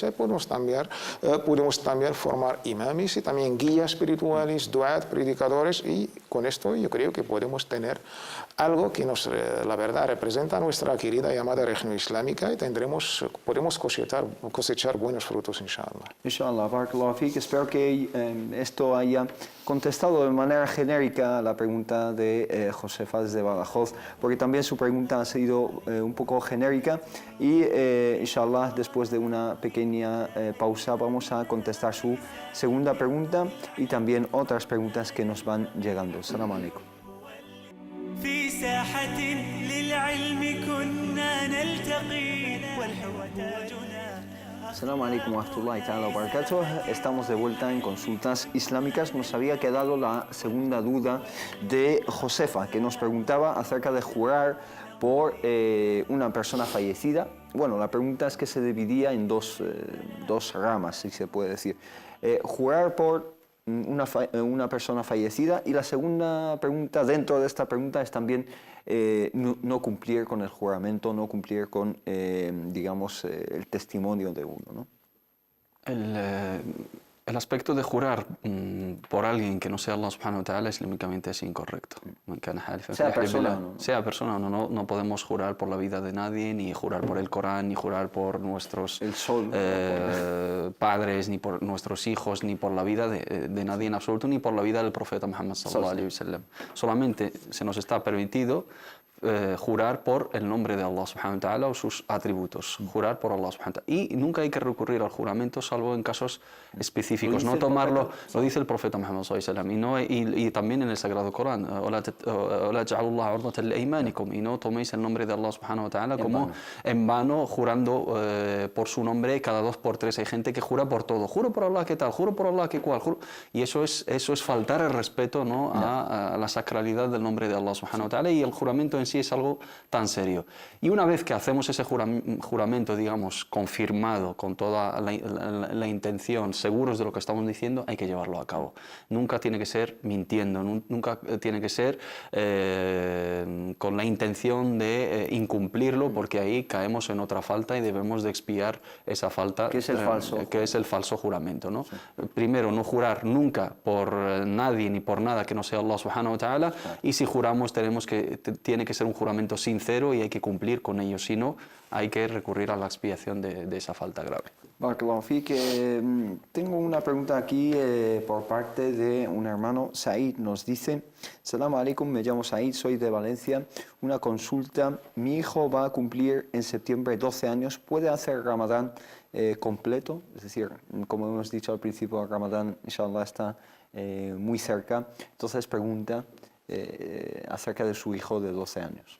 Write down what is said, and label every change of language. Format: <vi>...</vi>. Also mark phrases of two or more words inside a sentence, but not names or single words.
<es>Y podemos también formar imames y también guías espirituales, duat, predicadores, y con esto yo creo que podemos tener algo que nos, la verdad, representa nuestra querida y amada región islámica, y podemos cosechar buenos frutos, inshallah.</es> <ar>إن شاء الله، بارك الله فيك.</ar> <es>Espero que esto haya contestado de manera genérica a la pregunta de Josefa desde Badajoz, porque también su pregunta ha sido un poco genérica, y inshallah, después de una pequeña pausa, vamos a contestar su segunda pregunta y también otras preguntas que nos van llegando.</es> <ar>سلام عليكم. في ساحة للعلم كنا نلتقي والحب تاجنا. السلام عليكم ورحمة الله تعالى وبركاته.</ar> <es>Estamos de vuelta en Consultas Islámicas. Nos había quedado la segunda duda de Josefa, que nos preguntaba acerca de jurar por una persona fallecida. Bueno, la pregunta es que se dividía en dos ramas, si se puede decir. Jurar por una persona fallecida, y la segunda pregunta dentro de esta pregunta es también no cumplir con el juramento, no cumplir con, digamos, el testimonio de uno, ¿no? El aspecto de jurar por alguien que no sea Allah</es> <ar>سبحانه وتعالى</ar> <es>islámicamente es incorrecto. Sea persona o no. Sea persona o no, no podemos jurar por la vida de nadie, ni jurar por el Corán, ni jurar por nuestros padres, ni por nuestros hijos, ni por la vida de nadie en absoluto, ni por la vida del profeta Muhammad</es> <ar>صلى الله عليه وسلم.</ar> <es>Solamente se nos está permitido jurar por el nombre de Allah</es> <ar>سبحانه وتعالى</ar> <es>o sus atributos, jurar por Allah</es> <ar>سبحانه وتعالى.</ar> <es>Y nunca hay que recurrir al juramento salvo en casos específicos, no tomarlo, lo dice el profeta Muhammad</es> <ar>صلى الله عليه وسلم,</ar> <es>y también en el Sagrado Corán, y no toméis el nombre de Allah</es> <ar>سبحانه وتعالى</ar> <es>como en vano, jurando por su nombre cada 2 por 3. Hay gente que jura por todo, juro por Allah que tal, juro por Allah que cual, y eso es faltar el respeto, ¿no? a la sacralidad del nombre de Allah</es> <ar>سبحانه وتعالى,</ar> <es>y el juramento en sí es algo tan serio. Y una vez que hacemos ese juramento, digamos, confirmado, con toda la intención, seguros de lo que estamos diciendo, hay que llevarlo a cabo. Nunca tiene que ser mintiendo, nunca tiene que ser con la intención de incumplirlo, porque ahí caemos en otra falta y debemos de expiar esa falta, que es el falso juramento, ¿no? Sí. Primero, no jurar nunca por nadie ni por nada que no sea Allah</es> <ar>سبحانه وتعالى,</ar> <es>y si juramos tiene que ser un juramento sincero y hay que cumplir con ello, si no, hay que recurrir a la expiación de esa falta grave.</es> <ar>بارك الله فيك.</ar> <es>Tengo una pregunta aquí por parte de un hermano. Said nos dice:</es> <ar>سلام عليكم,</ar> <es>me llamo Said, soy de Valencia. Una consulta: mi hijo va a cumplir en septiembre 12 años. ¿Puede hacer Ramadán completo? Es decir, como hemos dicho al principio, el Ramadán, inshallah, está muy cerca. Entonces pregunta acerca de su hijo de 12 años.</es>